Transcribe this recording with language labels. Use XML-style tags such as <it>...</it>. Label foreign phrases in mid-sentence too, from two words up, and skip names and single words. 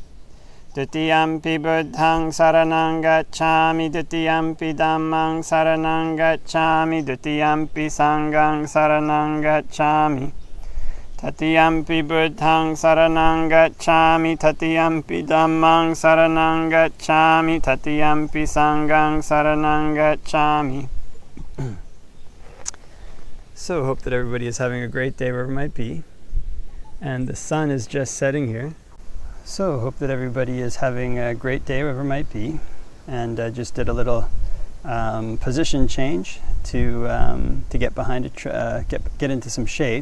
<pi>Dutiyampi Buddhaṃ saraṇaṃ gacchāmi, Dutiyampi Dhammaṃ saraṇaṃ gacchāmi, Dutiyampi Sanghaṃ saraṇaṃ gacchāmi. Tatiyampi Buddhaṃ saraṇaṃ gacchāmi, Tatiyampi Dhammaṃ saraṇaṃ gacchāmi, Tatiyampi Sanghaṃ saraṇaṃ gacchāmi.</pi> <en>So hope that everybody is having a great day wherever it might be. And the sun is just setting here. So hope that everybody is having a great day wherever it might be. And just did a little position change to get behind get into some shade.</en>